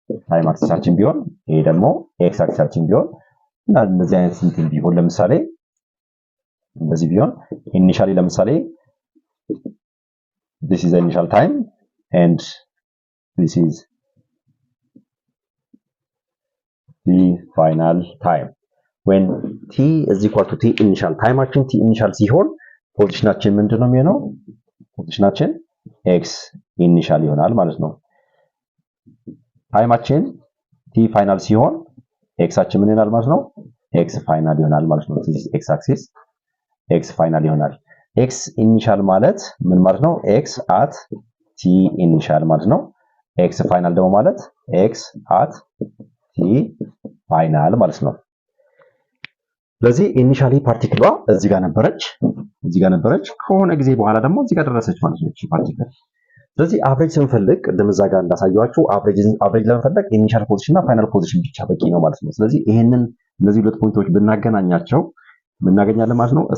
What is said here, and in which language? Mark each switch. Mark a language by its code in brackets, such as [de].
[am] ታይም አክሲሳችን ቢሆን ይሄ ደግሞ ኤክስ አክሲሳችን ቢሆን እና እንደዚህ አይነት እንትን ቢሆን ለምሳሌ እንደዚህ ቢሆን ኢኒሻሊ ለምሳሌ [en] this is the initial time and this is the final time. When t is equal to t initial [am] ታይማችን t initial ሲሆን ፖዚሽናችን ምንድነው የሚሆነው? ፖዚሽናችን x initial ይሆናል ማለት ነው። ታይማችን t final ሲሆን x አችን ምን ይሆናል ማለት ነው? x final ይሆናል ማለት ነው። [en] this is x axis [am] x final ይሆናል። x initial ማለት ምን ማለት ነው? x at t initial ማለት ነው። x final ደግሞ ማለት x at t final ማለት ነው። ስለዚህ ኢኒሻሊ ፓርቲክሏ እዚህ ጋር ነበረች ከሆነ ጊዜ በኋላ ደግሞ እዚህ ጋር ደረሰች ማለት ነው እቺ ፓርቲክል። ስለዚህ አቨሬጅ ስንፈልግ እንደም እዛ ጋር እንዳሳያችሁ አቨሬጅ ለመፈለግ ኢኒሻል ፖዚሽን እና ፋይናል ፖዚሽን ብቻ በቂ ነው ማለት ነው። ስለዚህ ይሄንን እነዚህ ሁለት ፖይንቶች ብናገናኛቸው ምን እናገኛለን ማለት ነው?